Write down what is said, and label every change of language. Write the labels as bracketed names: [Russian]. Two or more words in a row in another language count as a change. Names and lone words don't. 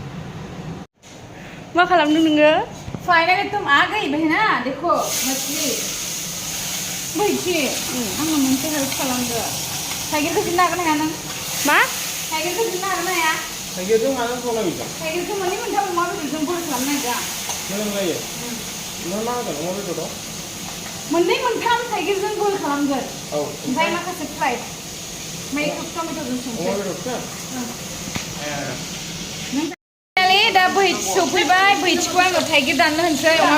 [Bodo] मा खालामदों नोङो [Hindi] फाइनल एकदम आ गई बहना देखो मछली [Bodo] बैथि आङो मोनसे हेल्प खालामदो थाइगिरखौ जिरनो हागोन ना हाया नों मा थाइगिरखौ जिरनो हागोन ना हाया थाइगिरजों माजों संनांगौ थाइगिरखौ मोननै मोनथाम अमा बेदरजों बयल खालामनो नागिरदों मोजां जायो मा होगोन अमा बेदराव मोननै मोनथाम थाइगिरजों बयल खालामगोन ओमफ्राय माखासे फ्राय ओमफ्राय टमेट'जों संसै दा बैथि सफैबाय बैथिखौ आङो थाइगिर दाननो होनसै अमा